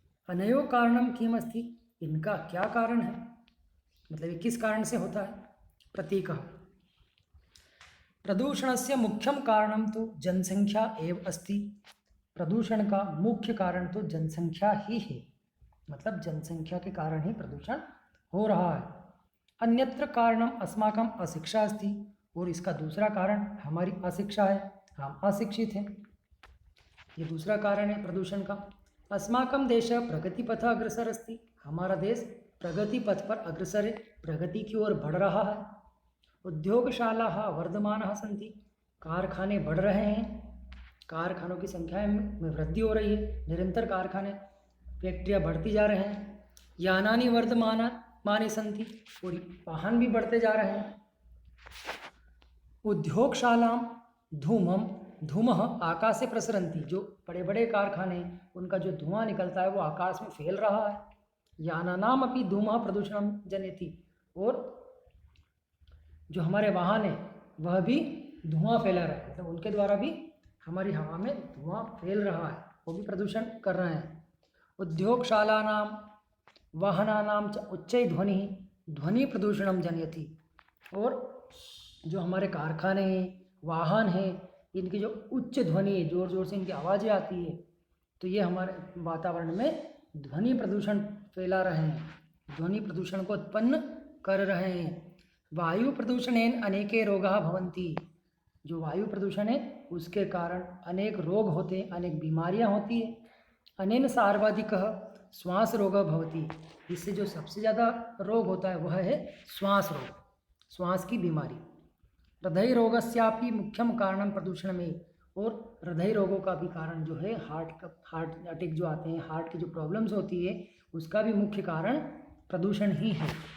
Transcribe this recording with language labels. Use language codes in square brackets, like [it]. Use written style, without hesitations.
[sa] अनयो कारणम किम अस्ति, [hi] इनका क्या कारण है, मतलब ये किस कारण से होता है। [sa] प्रतीक प्रदूषणस्य मुख्यम कारणम तो जनसंख्या एव अस्ति। [hi] प्रदूषण का मुख्य कारण तो जनसंख्या ही है, मतलब जनसंख्या के कारण ही प्रदूषण हो रहा है। [sa] अन्यत्र कारणम अस्माकम अशिक्षा अस्ति। [hi] और इसका दूसरा कारण हमारी अशिक्षा है, हम अशिक्षित हैं, ये दूसरा कारण है प्रदूषण का। [sa] अस्माकं देश प्रगति पथ अग्रसर अस्ति। [hi] हमारा देश प्रगति पथ पर अग्रसर है, प्रगति की ओर बढ़ रहा है। [sa] उद्योगशालाः वर्धमानाः सन्ति। [hi] कारखाने बढ़ रहे हैं, कारखानों की संख्या में वृद्धि हो रही है, निरंतर कारखाने, फैक्ट्रियाँ बढ़ती जा रहे हैं। [sa] यानानि वर्धमानानि सन्ति। [hi] और वाहन भी बढ़ते जा रहे हैं। [sa] उद्योगशालां धूमः आकाशे प्रसरन्ति। [hi] जो बड़े बड़े कारखाने, उनका जो धुआं निकलता है वो आकाश में फैल रहा है। [sa] यानानाम अपि धूमः प्रदूषणं जनयति। [hi] और जो हमारे वाहन है वह भी धुआं फैला रहा है, मतलब उनके द्वारा भी हमारी हवा में धुआं फैल रहा है, वो भी प्रदूषण कर रहे हैं। [sa] उद्योगशालानां वाहनानां च उच्चै ध्वनि प्रदूषणं जनयति। [hi] और जो हमारे कारखाने हैं, वाहन हैं, इनकी जो उच्च ध्वनि, जोर जोर से इनकी आवाज़ें आती है, तो ये हमारे वातावरण में ध्वनि प्रदूषण फैला रहे हैं, ध्वनि प्रदूषण को उत्पन्न कर रहे हैं। [sa] वायु प्रदूषणेन अनेके रोगाः भवन्ति। [hi] जो वायु प्रदूषण है उसके कारण अनेक रोग होते हैं, अनेक बीमारियां होती है। [sa] अनेन सार्वाधिकः श्वास रोगः भवति। [hi] इससे जो सबसे ज़्यादा रोग होता है वह है श्वास रोग, श्वास की बीमारी। [sa] हृदय रोगस्यापि मुख्यम कारणम [hi] प्रदूषण में। और हृदय रोगों का भी कारण जो है, हार्ट अटैक जो आते हैं, हार्ट की जो प्रॉब्लम्स होती है, उसका भी मुख्य कारण प्रदूषण ही है।